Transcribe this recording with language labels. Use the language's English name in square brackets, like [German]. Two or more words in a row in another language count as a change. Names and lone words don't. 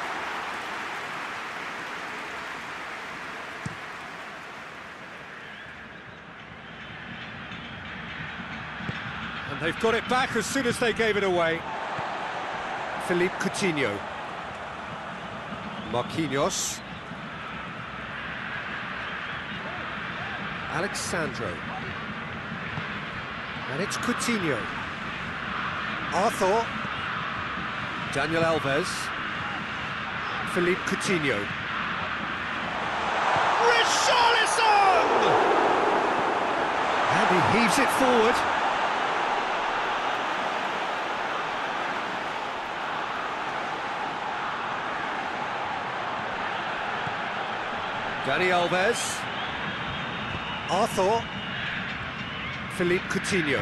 [English] And they've got it back as soon as they gave it away. Philippe Coutinho. Marquinhos. Alexandro. And it's Coutinho. Arthur. Daniel Alves. Philippe Coutinho. Richarlison! And he heaves it forward. Dani Alves. Arthur. Philippe Coutinho.